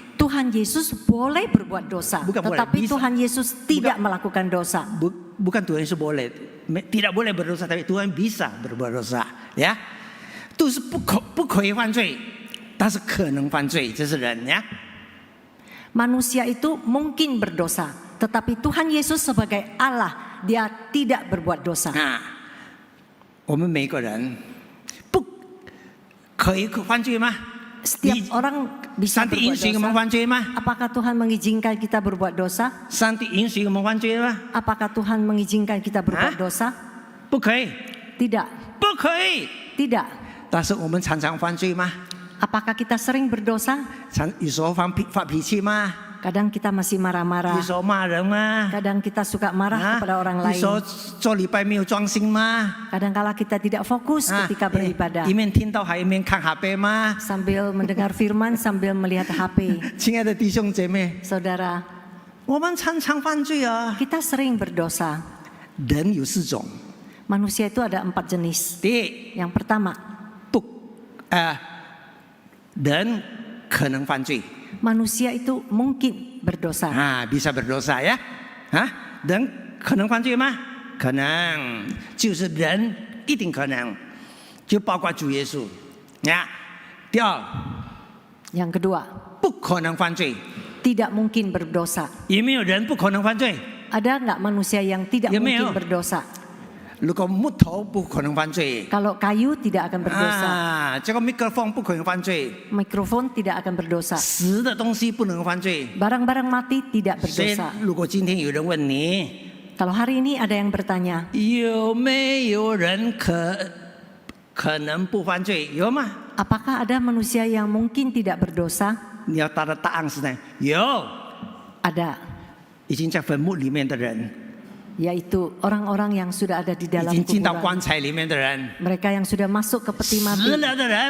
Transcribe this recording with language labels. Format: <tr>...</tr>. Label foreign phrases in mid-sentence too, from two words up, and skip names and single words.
<id>Tuhan Yesus boleh berbuat dosa, Bukan boleh, tetapi bisa. Tuhan Yesus tidak melakukan dosa. Bukan Tuhan Yesus boleh, tidak boleh berdosa, tapi Tuhan bisa berbuat dosa. Ya，</id> <zh>都是不可以犯罪，但是可能犯罪，这是人呀。</zh> <id>Manusia itu mungkin berdosa, tetapi Tuhan Yesus sebagai Allah, dia tidak berbuat dosa.</id> <zh>啊，我们每个人不可以犯罪吗？</zh> <id>Setiap orang bisa</id> <zh>上帝允</zh> <id>berbuat</id> <zh>许我们</zh> <id>dosa.</id> <zh>犯罪吗？</zh> <id>Apakah Tuhan mengizinkan kita berbuat dosa?</id> <zh>上帝允许我们犯罪吗？</zh> <id>Apakah Tuhan mengizinkan kita berbuat Hah? dosa?</id> <zh>不可以，</zh> <id>Tidak,</id> <zh>不可以。</zh> <id>tidak.</id> <zh>但是我们常常犯罪吗？</zh> <id>Apakah kita sering berdosa?</id> <zh>有时候发脾气吗？</zh> <id>Kadang kita masih</id> <zh>有</zh> <id>marah-marah.</id> <zh>时候骂人吗？</zh> <id>Kadang kita suka marah kepada orang</id> <zh>有时候</zh> <id>lain.</id> <zh>做礼拜没有专心吗？</zh> <id>Kadang-kala kita tidak fokus ketika beribadah.</id> <zh>一面听到还一面看HP吗？</zh> <id>Sambil mendengar firman, sambil melihat HP.</id> <zh>亲爱的弟兄姐妹，</zh> <id>Saudara,</id> <zh>我们常常犯罪啊。</zh> <id>kita sering berdosa.</id> <zh>人有4种，</zh> <id>Manusia itu ada 4 jenis.</id> <zh>第一，</zh> <id>Yang pertama,</id> <zh>人可能犯罪</zh> <id>manusia itu mungkin berdosa. 啊，bisa berdosa ya，</id> <zh>人可能犯罪吗？可能，就是人一定可能，就包括主耶稣呀。第二，</zh> <id>Yang kedua,</id> <zh>不可能犯罪，</zh> <id>tidak mungkin berdosa.</id> <zh>有没有人不可能犯罪？</zh> <id>Ada nggak manusia yang tidak Ya, mungkin Meo. berdosa?</id> <zh>如果木头不可能犯罪，</zh> <id>Kalau kayu tidak akan berdosa,</id> <zh>这个麦克风不可能犯罪，</zh> <id>mikrofon tidak akan berdosa,</id> <zh>死的东西不能犯罪。</zh> <id>barang-barang mati tidak</id> <zh>所以</zh> <id>berdosa.</id> <zh>如果今天有人问你，</zh> <id>Kalau hari ini ada yang bertanya,</id> <zh>有没有人可能不犯罪？有吗？</zh> <id>apakah ada manusia yang mungkin tidak berdosa?</id> <zh>你要答的答案是呢，有，</zh> <id>Ada.</id> <zh>已经在坟墓里面的人，</zh> <id>yaitu orang-orang yang sudah ada di</id> <zh>已</zh> <id>dalam</id> <zh>经进到</zh> <id>kuburan.</id> <zh>棺材里面的人，</zh> <id>Mereka yang sudah masuk ke peti</id> <zh>死</zh> <id>mati,</id> <zh>了的人</zh>